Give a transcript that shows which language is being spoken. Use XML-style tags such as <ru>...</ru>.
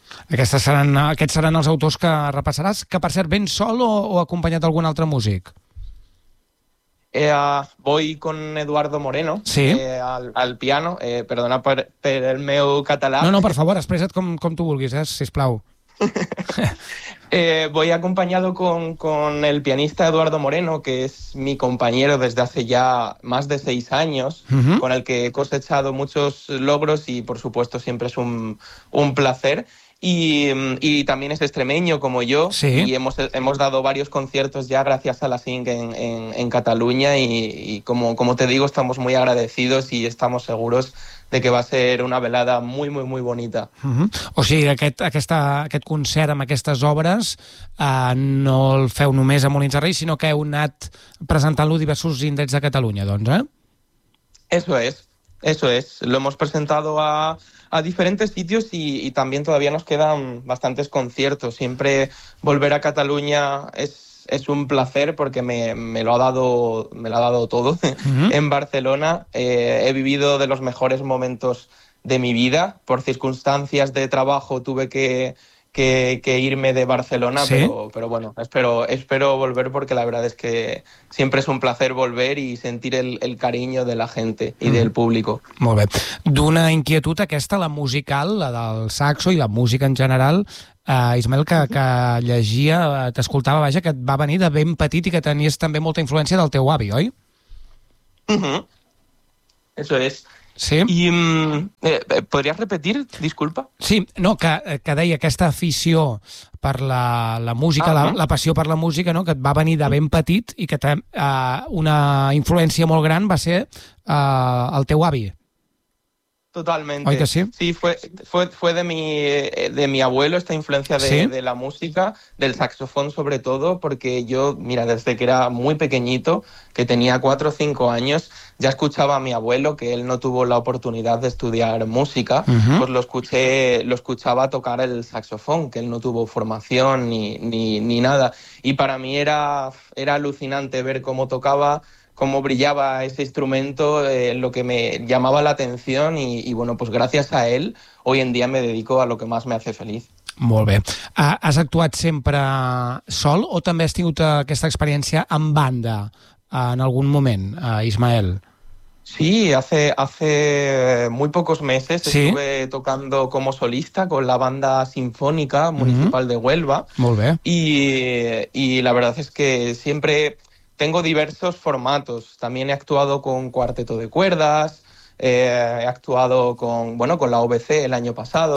<ca>Aquests seran els autors que repassaràs, que per cert, ben sol o acompanyat d'algun altre músic?</ca> <es>Voy con Eduardo Moreno. Sí. Al piano.</es> <ca>Perdona per el meu català. No, per favor, expressa't com tu vulguis, sisplau.</ca> <es>voy acompañado con el pianista Eduardo Moreno, que es mi compañero desde hace ya más de 6 años, uh-huh, con el que he cosechado muchos logros y, por supuesto, siempre es un placer. Y también es extremeño como yo. ¿Sí? Y hemos dado varios conciertos ya gracias a la SINC en Cataluña y como te digo, estamos muy agradecidos y estamos seguros de que va a ser una velada muy, muy, muy bonita. Uh-huh.</es> <ca>O sigui, aquest concert amb aquestes obres no el feu només a Molins de Rei, sinó que heu anat presentant-lo a diversos indrets de Catalunya, doncs,</ca> <es>Eso es. Lo hemos presentado a diferentes sitios y también todavía nos quedan bastantes conciertos. Siempre volver a Cataluña es un placer porque me lo ha dado todo. Uh-huh. En Barcelona he vivido de los mejores momentos de mi vida. Por circunstancias de trabajo tuve que irme de Barcelona. ¿Sí? pero bueno, espero volver porque la verdad es que siempre es un placer volver y sentir el cariño de la gente y del público.</es> <ca>Molt bé. D'una inquietud aquesta, la musical, la del saxo i la música en general, Ismael, que llegia, t'escoltava, vaja, que et va venir de ben petit i que tenies també molta influència del teu avi, oi?</ca> <es>Uh-huh. Eso es. Sí.</es> <ca>I podries repetir, disculpa? Sí, no, que deia aquesta afició per la música, la passió per la música, no, que et va venir de ben petit i que una influència molt gran va ser el teu avi.</ca> <es>Totalmente.</es> <ca>Oi que sí?</ca> <es>Sí, fue de mi abuelo esta influencia de, ¿sí?, de la música, del saxofón sobre todo, porque yo, mira, desde que era muy pequeñito, que tenía 4 o 5 años, ya escuchaba a mi abuelo, que él no tuvo la oportunidad de estudiar música, uh-huh, pues lo escuchaba tocar el saxofón, que él no tuvo formación ni nada. Y para mí era alucinante ver cómo tocaba, cómo brillaba ese instrumento, lo que me llamaba la atención y bueno, pues gracias a él hoy en día me dedico a lo que más me hace feliz.</es> <ca>Molt bé. Has actuat sempre sol o també has tingut aquesta experiència en banda en algun moment, Ismael?</ca> <es>Sí, hace muy pocos meses Sí. estuve tocando como solista con la banda sinfónica municipal de Huelva</es> <ca>Molt bé.</ca> <es>y la verdad es que siempre tengo diversos formatos. También he actuado con cuarteto de cuerdas, he actuado con, bueno, con la OBC el año pasado.</es>